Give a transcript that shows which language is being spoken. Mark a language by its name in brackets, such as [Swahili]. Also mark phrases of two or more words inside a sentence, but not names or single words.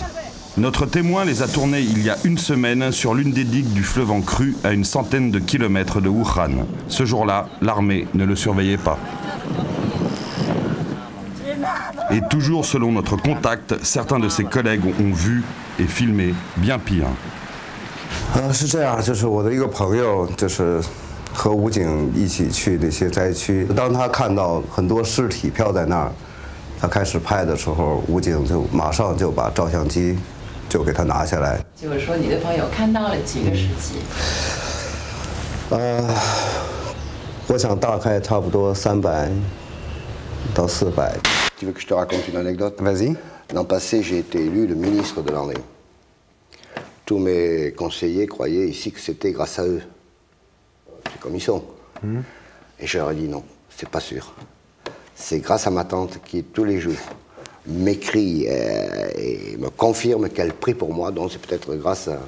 [French] Notre témoin les a tournées il y a une semaine sur l'une des digues du fleuve en crue à une centaine de kilomètres de Wuhan. Ce jour-là, l'armée ne le surveillait pas. Et toujours selon notre contact, certains de ses collègues ont vu et filmé bien pire. [Chinese] 是这样，就是我的一个朋友，就是和武警一起去那些灾区。当他看到很多尸体飘在那儿，他开始拍的时候，武警就马上就把照相机就给他拿下来。就是说，你的朋友看到了几个尸体？我想大概差不多300 到400. [French] Tu veux que je te raconte une anecdote? Vas-y. L'an passé, j'ai été élu le ministre de l'année. Tous mes conseillers croyaient ici que c'était grâce à eux. C'est comme ils sont. Et je leur ai dit non, c'est pas sûr. C'est grâce à ma tante qui, tous les jours, m'écrit et me confirme qu'elle prie pour moi, donc c'est peut-être grâce à...